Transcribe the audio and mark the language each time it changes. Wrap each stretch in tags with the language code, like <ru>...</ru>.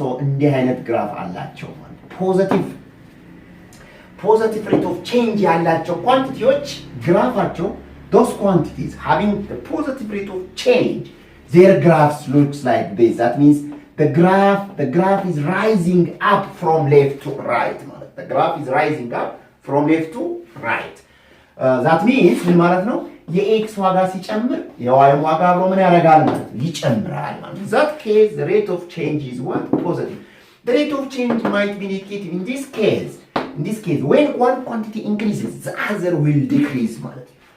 <am>So እንዲህ አይነት ግራፍ አላቸው ማለት</am> <en>positive rate of change</en> <am>ያላቸው ኳንቲቲዎች ግራፋቸው</am> <en>those quantities having the positive rate of change, their graphs looks like this. That means the graph is rising up from left to right</en> <am>ማለት</am> <en>the graph is rising up from left to right. That means</en> <am>ምን ማለት ነው? የኤክስ ዋጋ ሲጨምር የዋይም ዋጋ አብሮ ምን ያደርጋል ማለት ነው? ይጨምራል ማለት ነው።</am> <en>that case the rate of change is what? Positive. The rate of change might be negative in this case. In this case, when one quantity increases, the other will decrease</en> <am>ማለት ነው.</am>